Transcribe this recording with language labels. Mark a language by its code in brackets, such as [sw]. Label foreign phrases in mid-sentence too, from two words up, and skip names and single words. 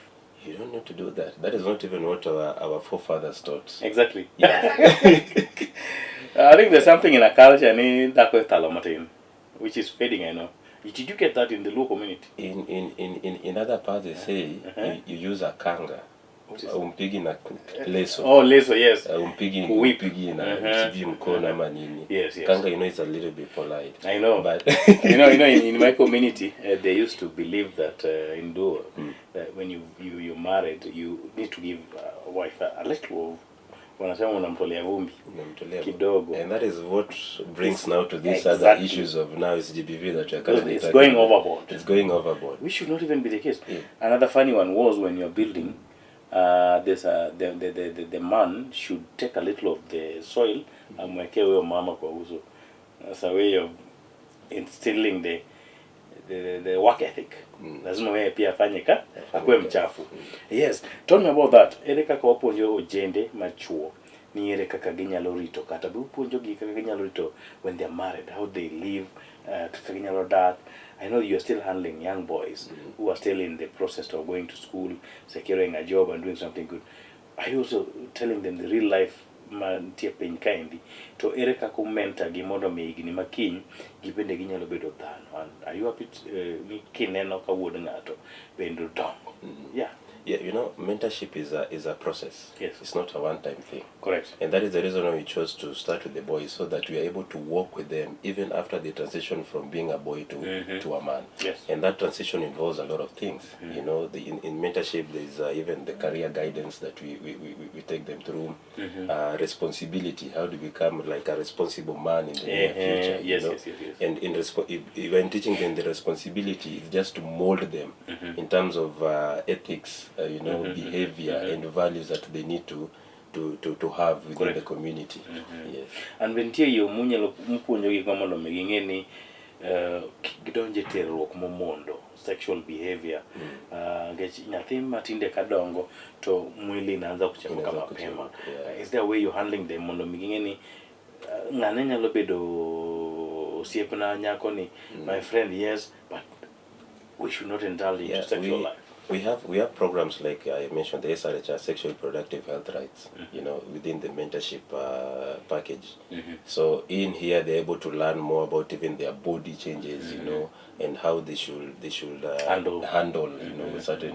[en] You don't need to do that. That is not even what our forefathers taught. Exactly. Yeah. I think there's something in a culture which is fading, I know. Did you get that in the Luo community? In other parts, they say you use a kanga. [sw] Umpigi na leso. [en] Oh, leso, yes. [sw] Umpigi na sivi mkono ama nini. [en] Yes. Kanga, it's a little bit polite. I know. But in my community, they used to believe that in Luo, that when you're married, you need to give a wife a little of [sw] wanasema unamtolea vumbi kidogo. [en] And that is what brings now to these other issues of now is GBV that you're currently It's going overboard. It's going overboard. Which should not even be the case. Yeah. Another funny one was when you're building, the man should take a little of the soil and [sw] mweke huyo mama kwa uso. [en] That's a way of instilling the work ethic. Lazima wewe pia afanye akwe mchafu. Yes, tell me about that. [luo] Ere kaka wapuonjo ojende machuo. Ni ere kaka ginyalo rito kata bupuonjo gi kaka ginyalo rito [en] when they're married, how they live, [luo] kaka ginyalo dak. [en] I know you're still handling young boys who are still in the process of going to school, securing a job and doing something good. Are you also telling them the real life [luo] man tie piny kaendi to ere kaka mentor gi mondo mi igni makiny gibende ginyalo bedo dhano? [en] And are you happy [luo] ni kineno ka wuod ng'ato bende dongo? [en] Yeah, you know, mentorship is a process. Yes. It's not a one-time thing. Correct. And that is the reason why we chose to start with the boys, so that we are able to work with them even after the transition from being a boy to a man. Yes. And that transition involves a lot of things. You know, in mentorship, there's even the career guidance that we take them through. Responsibility, how to become like a responsible man in the near future. Yes, you know? yes, yes, yes. And when teaching them the responsibility, it's just to mold them in terms of ethics, you know, behavior and values that they need to have within the community. Yes. And when you [luo] munyalo mpuonjo gi gomondo megingeni gidonje terruok momondo, [en] sexual behavior, [luo] nyathi matinde kadongo to [sw] mwili inaanza kuchemuka mapema. [en] Is there a way you handling them [luo] mondo megingeni ngane nyalo bedo osiepna nyako ni [en] my friend, yes, but we should not indulge into sexual life? We have programs like I mentioned, the SRHR, Sexual Reproductive Health Rights, you know, within the mentorship package. So in here they're able to learn more about even their body changes, you know, and how they should handle, you know, certain.